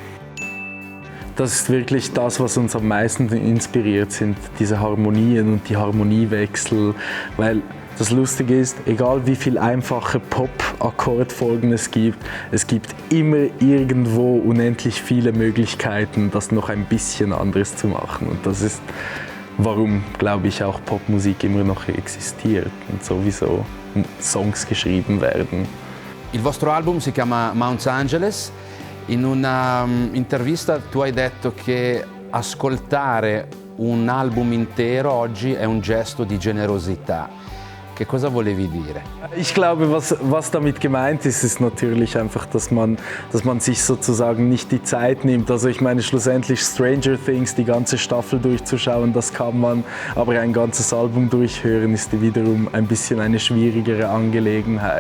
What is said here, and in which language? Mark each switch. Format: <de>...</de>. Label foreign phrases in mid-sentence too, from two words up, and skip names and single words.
<de>Das ist wirklich das, was uns am meisten inspiriert, sind diese Harmonien und die Harmoniewechsel, weil das Lustige ist, egal wie viel einfache Pop-Akkordfolgen es gibt immer irgendwo unendlich viele Möglichkeiten, das noch ein bisschen anders zu machen. Und das ist, warum, glaube ich, auch Popmusik immer noch existiert und sowieso Songs geschrieben werden.</de> <it>Il vostro album si chiama Mount Angeles. In una intervista tu hai detto che ascoltare un album intero oggi è un gesto di generosità. Che cosa volevi dire?</it> <de>Ich glaube, was damit gemeint ist, ist natürlich einfach, dass man sich sozusagen nicht die Zeit nimmt. Also ich meine, schlussendlich Stranger Things, die ganze Staffel durchzuschauen, das kann man, aber ein ganzes Album durchhören ist wiederum ein bisschen eine schwierigere Angelegenheit.</de>